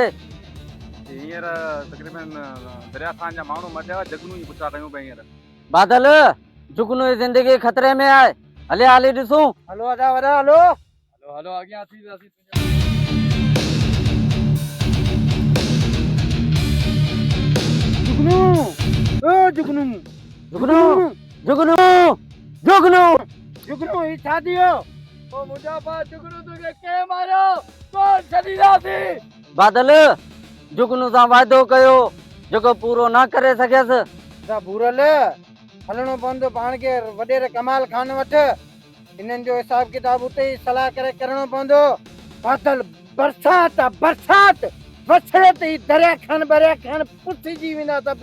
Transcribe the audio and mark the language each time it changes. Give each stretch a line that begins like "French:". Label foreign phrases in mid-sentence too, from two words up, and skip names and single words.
Sindhi: हींअर तक़रीबन दरिया खान जा माण्हू मटिया जगनू जी पुछा कयूं पिया हींअर। बादल जुगनू जी जिंदगी खतरे में आहे। हले हले ॾिसूं। हलो आजा वरा हलो। हलो हलो अॻियां थी वियासीं। जुगनू ओ जुगनू जुगनू जुगनू जुगनू जुगनू ही छा थियो? ओ मुंहिंजा पा जुगनू तुखे के मारियो? कौन छॾींदासीं? बादल जुगनू सां वाइदो कयो जेको पूरो न करे सघियसि। दा बुरल हलणो पवंदो पाण खे वॾेरे कमाल खान वठ। इन्हनि जो हिसाब किताब उते ई सलाह करे करणो पवंदो। बादल बरसात आहे बरसात वछड़े ते ई दरिया खान पुठिजी वेंदा सभु।